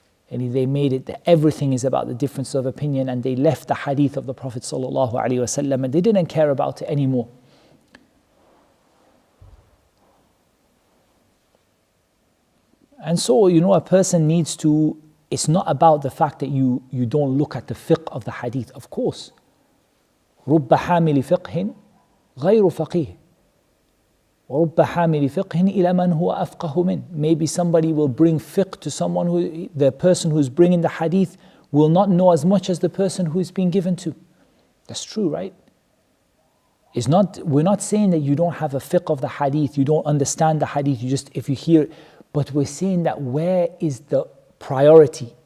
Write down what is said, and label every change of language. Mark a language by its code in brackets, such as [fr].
[en] And they made it that everything is about the difference of opinion, and they left the hadith of the Prophet ﷺ and they didn't care about it anymore. And so, a person needs to, it's not about the fact that you don't look at the fiqh of the hadith. Of course, [ar] رُبَّ حَامِلِ فِقْهٍ غَيْرُ فَقِيهٍ وَرُبَّ حَامِلِ فِقْهٍ إِلَى مَنْ هُوَ أَفْقَهُ مِنْ. [en] Maybe somebody will bring fiqh to someone who, the person who's bringing the hadith will not know as much as the person who's being given to. That's true, right? We're not saying that you don't have a fiqh of the hadith, you don't understand the hadith, you just, if you hear, but we're saying that where is the priority?